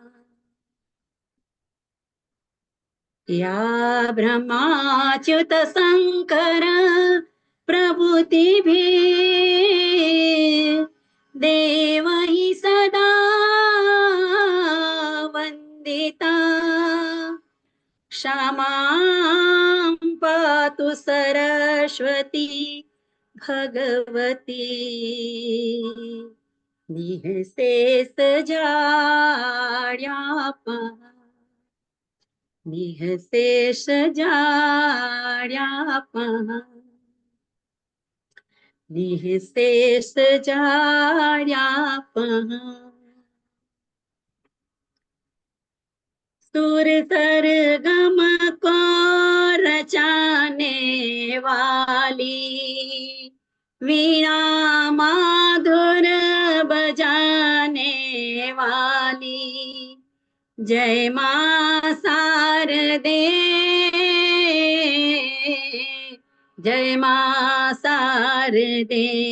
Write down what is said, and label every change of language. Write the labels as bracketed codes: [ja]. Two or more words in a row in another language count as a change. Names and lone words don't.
[sa] या ब्रह्माच्युत शंकर प्रभृतिभिः देवैः सदा वन्दिता, क्षमां पातु सरस्वती भगवती, निःशेष जाड्यापहा, निःशेष जाड्यापहा, निःशेष जाड्यापहा. [hi] सुर सरगम को रचाने वाली, वीणा माधुर बजाने वाली, जय मां शारदे, जय मां शारदे.